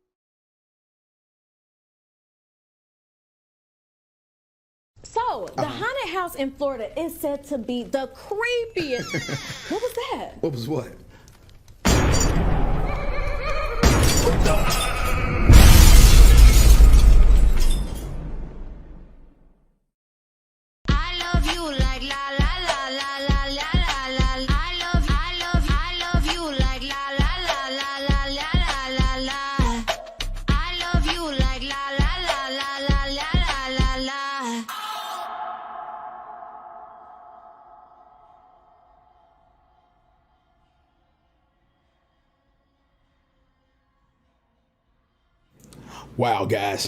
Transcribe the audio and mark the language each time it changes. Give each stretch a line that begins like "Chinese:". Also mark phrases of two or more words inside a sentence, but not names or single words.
English: So, the haunted house in Florida is said to be the creepiest. What was that? What was what? I love you like la la la la la la la la. I love you like la la la la la la la la. I love you like la la la la la la la la. Wow, guys.